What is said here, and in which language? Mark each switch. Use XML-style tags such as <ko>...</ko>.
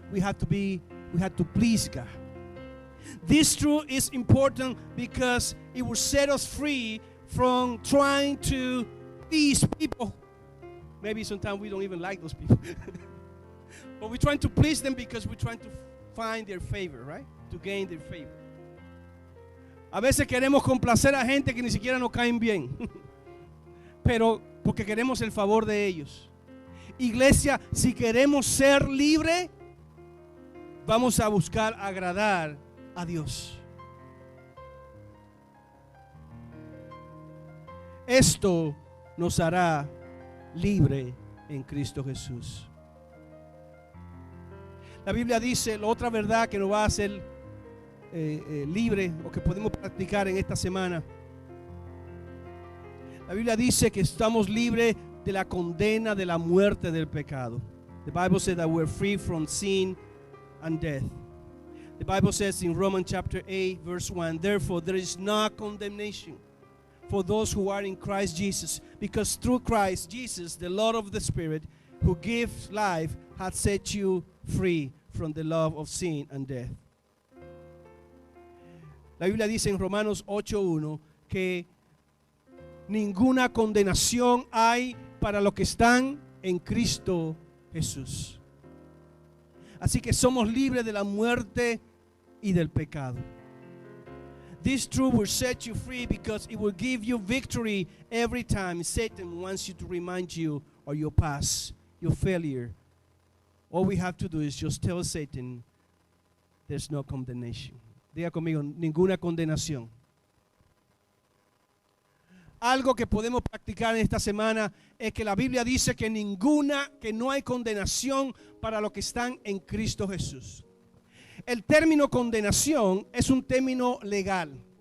<en>We have to please God. This truth is important because it will set us free from trying to please people. Maybe sometimes we don't even like those people. But we're trying to please them because we're trying to find their favor, right? To gain their favor.</en> <es>A veces queremos complacer a gente que ni siquiera nos caen bien. Pero porque queremos el favor de ellos. Iglesia, si queremos ser libres, vamos a buscar agradar a Dios. Esto nos hará libre en Cristo Jesús. La Biblia dice, la otra verdad que nos va a hacer libre o que podemos practicar en esta semana. La Biblia dice que estamos libres de la condena de la muerte del pecado.</es> <en>The Bible says that we're free from sin and death. The Bible says in Romans chapter 8 verse 1, therefore there is no condemnation for those who are in Christ Jesus, because through Christ Jesus, the Lord of the Spirit, who gives life, hath set you free from the love of sin and death.</en> <es>La Biblia dice en Romanos 8:1 que ninguna condenación hay para los que están en Cristo Jesús. Así que somos libres de la muerte y del pecado.</es> <en>This truth will set you free because it will give you victory every time Satan wants you to remind you of your past, your failure. All we have to do is just tell Satan there's no condemnation.</en> <es>Diga conmigo, ninguna condenación. Algo que podemos practicar en esta semana es que la Biblia dice que no hay condenación para los que están en Cristo Jesús. El término condenación es un término legal.</es>